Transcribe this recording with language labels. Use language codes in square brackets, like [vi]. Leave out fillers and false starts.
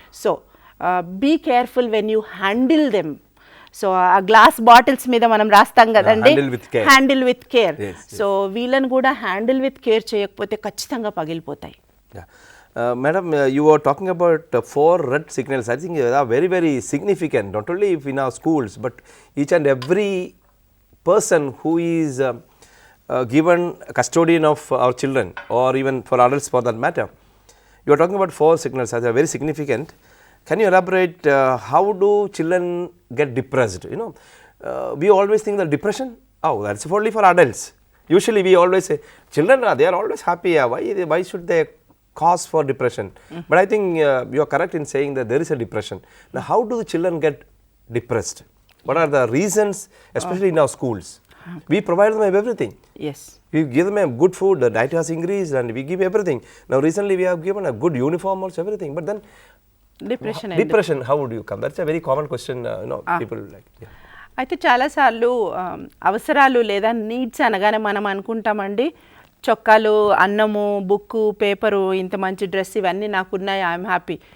[en] So be careful when you handle them. So ఆ glass bottles [te] మీద మనం రాస్తాం కదండి, [en] Handle with care. [te] సో వీళ్ళని కూడా [en] handle with care [te] చేయకపోతే ఖచ్చితంగా పగిలిపోతాయి. [en] Madam, you were talking about 4 red signals. I think they are very, very significant, not only in our schools, but each and every person who is given custodian of our children, or even for adults for that matter. You are talking about 4 signals that are very significant. Can you elaborate how do children get depressed? You know, we always think that depression, that's only for adults. Usually we always say, children, they are always happy. Why should they cause for depression? But I think you are correct in saying that there is a depression. Now, how do the children get depressed? What are the reasons, especially in our schools? We provide them everything. Yes. We give them a good food, the diet has increased, and we give everything. Now, recently we have given a good uniform also, everything. But then, depression, how would you come? That's a very common question, people like. Yeah. [te] అయితే చాలాసార్లు అవసరాలు లేదా needs అనగానే మనం అనుకుంటామండి, చొక్కాలు, అన్నము, book, paper, ఇంత మంచి డ్రెస్ ఇవన్నీ నాకున్నాయి, [en] I'm happy.